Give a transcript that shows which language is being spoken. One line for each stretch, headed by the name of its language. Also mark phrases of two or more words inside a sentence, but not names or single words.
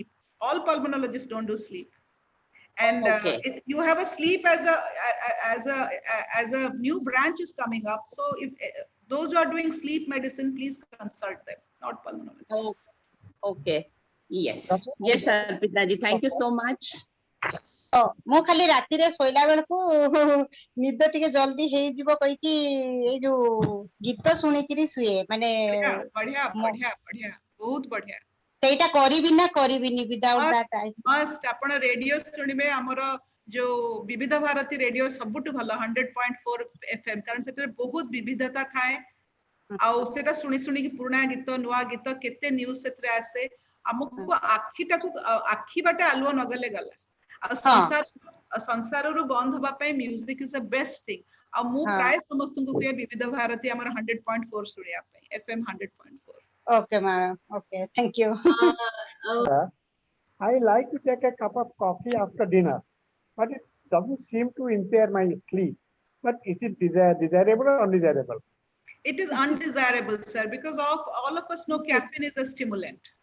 English: All pulmonologists don't do sleep. And you have a sleep as a new branch is coming up. So if those who are doing sleep medicine, please consult them, not pulmonologists. Oh, okay. Yes. Yes, Arpita ji. Thank you so much.
Odia: ମୁଁ ଖାଲି ରାତିରେ ଶୋଇଲା ବେଳକୁ ନିଦ ଟିକେ ଜଲ୍ଦି ହେଇଯିବ କହିକି ଏଇ ଯୋଉ ଗୀତ ଶୁଣିକିରି ଶୁଏ ମାନେ ବଢିଆ ବଢିଆ ବଢିଆ ବହୁତ ବଢିଆ ସେଇଟା କରିବି ନା କରିବିନି
English: without that
Odia: must ଆପଣ ରେଡିଓ ଶୁଣିବେ ଆମର ଯୋଉ ବିବିଧ ଭାରତୀ ରେଡିଓ ସବୁଠୁ ଭଲ 100.4 FM କାରଣ ସେଥିରେ ବହୁତ ବିବିଧତା ଥାଏ ଆଉ ସେଟା ଶୁଣି ଶୁଣିକି ପୁରୁଣା ଗୀତ ନୂଆ ଗୀତ କେତେ ନ୍ୟୁଜ ସେଥିରେ ଆସେ ଆମକୁ ଆଖି ବାଟେ ଆଲୁଅ ନଗଲେ ଗଲା ଆଉ ସଂସାରରୁ ବନ୍ଦ ହବା ପାଇଁ
English: music is the best thing
Odia: ଆଉ ମୁଁ ପ୍ରାୟ ସମସ୍ତଙ୍କୁ କୁହେ ବିବିଧ ଭାରତୀ ଆମର 100.4 ଶୁଣିବା ପାଇଁ FM 100.4
English: Okay, ma'am. Okay, thank you. I like to take a cup of coffee after dinner, but it doesn't seem to impair my sleep. But is it desirable or undesirable? It is undesirable, sir, because all of us know caffeine is a stimulant.